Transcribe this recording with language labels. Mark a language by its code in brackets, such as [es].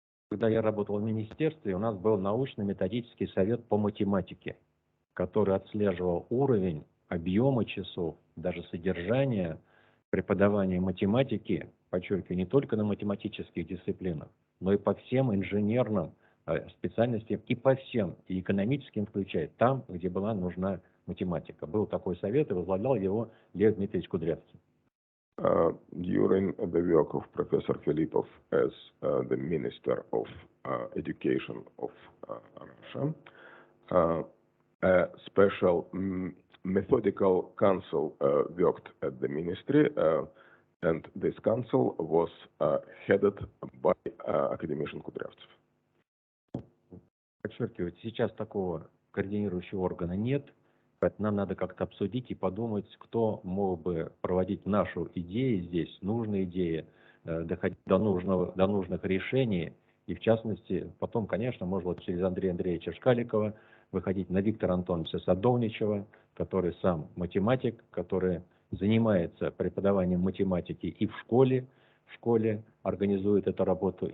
[ru] Когда я работал в министерстве, у нас был научно-методический совет по математике, который отслеживал уровень, объемы часов, даже содержание преподавания математики, подчеркиваю, не только на математических дисциплинах, но и по всем инженерным специальностям и по всем, и экономическим включая, там, где была нужна математика. Был такой совет, и возглавлял его Лев Дмитриевич Кудрявцев. [en] During the work of Professor Filipov as the Minister of Education of Russia, a special methodical council worked at the ministry, and this council was headed by academician Kudryavtsev. [ru] Подчеркиваю, сейчас такого координирующего органа нет. Поэтому нам надо как-то обсудить и подумать, кто мог бы проводить нашу идею здесь, нужные идеи, доходить до нужных решений. И в частности, потом, конечно, можно вот через Андрея Андреевича Шкаликова выходить на Виктора Антоновича Садовничева, который сам математик, который занимается преподаванием математики и в школе организует эту работу.